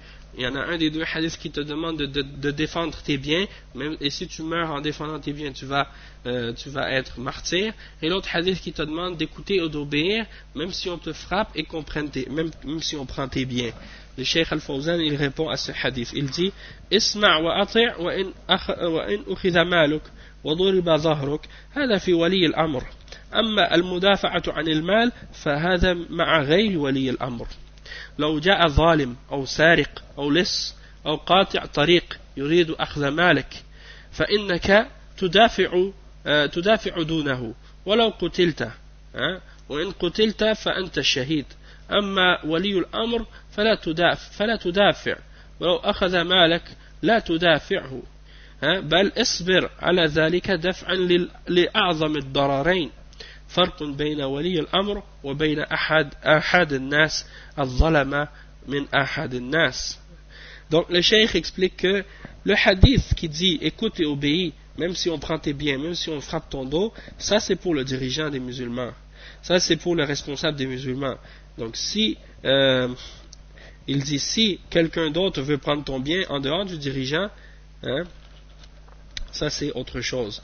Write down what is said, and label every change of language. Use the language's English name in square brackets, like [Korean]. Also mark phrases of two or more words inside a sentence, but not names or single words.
[French] Il y en a un des deux hadiths qui te demande de défendre tes biens, et si tu meurs en défendant tes biens, tu vas être martyr. Et l'autre hadith qui te demande d'écouter et d'obéir, même si on te frappe et qu'on prenne même si on prend tes biens. Le Cheikh Al-Fawzan, il répond à ce hadith. Il dit [Arabic] اسمع وأطع وإن أخذ مالك وضرب ظهرك, هذا في ولي الأمر. أما المدافعة عن المال فهذا مع غير ولي الأمر. لو جاء ظالم أو سارق أو لص أو قاطع طريق يريد أخذ مالك فإنك تدافع دونه ولو قتلت، وإن قتلت فأنت الشهيد. أما ولي الأمر فلا تدافع، ولو أخذ مالك لا تدافعه، بل اصبر على ذلك دفعا لأعظم الضررين. فرق بين ولي الأمر وبين أحد الناس الظلم من أحد الناس. [French] Donc le cheikh explique que le hadith qui dit écoute et obéis, même si on prend tes biens, même si on frappe ton dos, ça c'est pour le dirigeant des musulmans, ça c'est pour le responsable des musulmans. Donc si il dit si quelqu'un d'autre veut prendre ton bien en dehors du dirigeant, ça c'est autre chose.